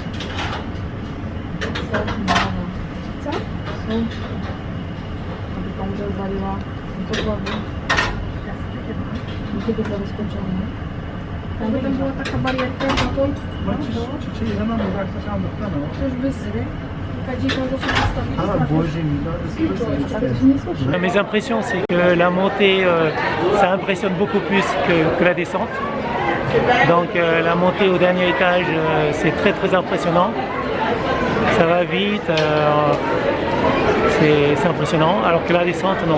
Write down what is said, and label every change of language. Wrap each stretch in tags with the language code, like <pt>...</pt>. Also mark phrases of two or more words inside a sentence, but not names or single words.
<pl>Co? Aby pan zawaliła podłogę. I kiedy to rozpoczęło? Jakby tam była taka barierka, to już by</pl> <fr>Mes impressions, c'est que la montée, ça impressionne beaucoup plus que la descente. Donc la montée au dernier étage, c'est très impressionnant. Ça va vite, c'est impressionnant, alors que la descente, non.</fr>